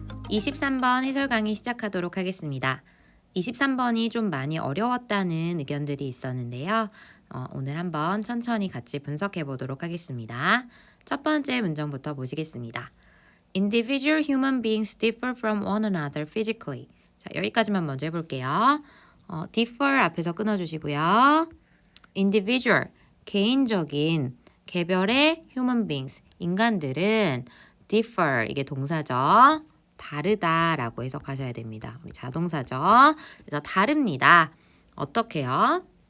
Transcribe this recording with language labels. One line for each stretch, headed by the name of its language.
Korean: 23번 해설 강의 시작하도록 하겠습니다. 23번이 좀 많이 어려웠다는 의견들이 있었는데요. 오늘 한번 천천히 같이 분석해 보도록 하겠습니다. 첫 번째 문장부터 보시겠습니다.
English: Individual human beings differ from one another physically.
Korean: 자, 여기까지만 먼저 해볼게요. differ 앞에서 끊어주시고요. Individual, 개인적인, 개별의 human beings, 인간들은 differ, 이게 동사죠. 다르다라고 해석하셔야 됩니다. 우리 자동사죠. 그래서 다릅니다. 어떻게요?